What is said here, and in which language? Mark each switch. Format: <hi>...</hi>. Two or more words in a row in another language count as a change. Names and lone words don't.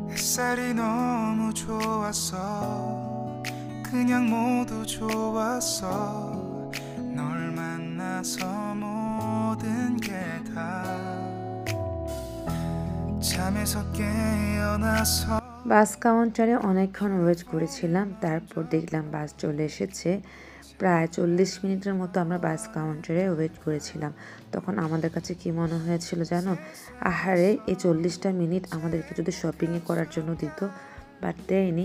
<ko>햇살이 너무 좋았어 그냥 모두 좋았어 널 만나서 모든 게 다 잠에서 깨어나서</ko> <bn>বাস কাউন্টারে অনেকক্ষণ ওয়েট করেছিলাম, তারপর দেখলাম বাস চলে এসেছে। প্রায় 40 মিনিটের মতো আমরা বাস কাউন্টারে ওয়েট করেছিলাম। তখন আমাদের কাছে কি মনে হয়েছিল জানো, আহারে এই 40টা মিনিট আমাদেরকে যদি শপিংয়ে করার জন্য দিত, বাট দেয়নি।</bn>